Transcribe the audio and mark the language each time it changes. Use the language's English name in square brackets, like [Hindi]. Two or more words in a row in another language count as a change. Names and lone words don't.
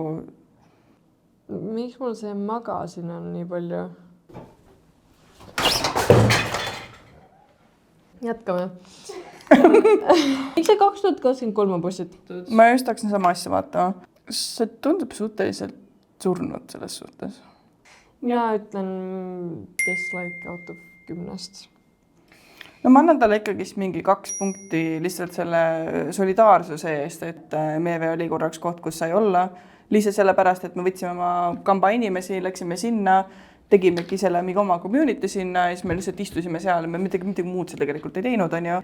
[Estonian] Miks mul see magasin on nii palju? Jätkame. Miks see 2023 on postitatud? Ma just hakkasin sama asja vaatama. See tundub suhteliselt surnud selles suhtes. Mina ütlen [English] dislike out of [Estonian] 10-st. No ma annan talle ikkagist mingi 2 punkti lihtsalt selle solidaarsuse eest, et Meeve oli korraks koht, kus sai olla. Lihtsalt sellepärast, et me võtsime oma kamba inimesi, läksime sinna, tegimegi selle mingi oma community sinna ja siis me lihtsalt istusime seal ja me midagi muud see tegelikult ei teinud, on ju.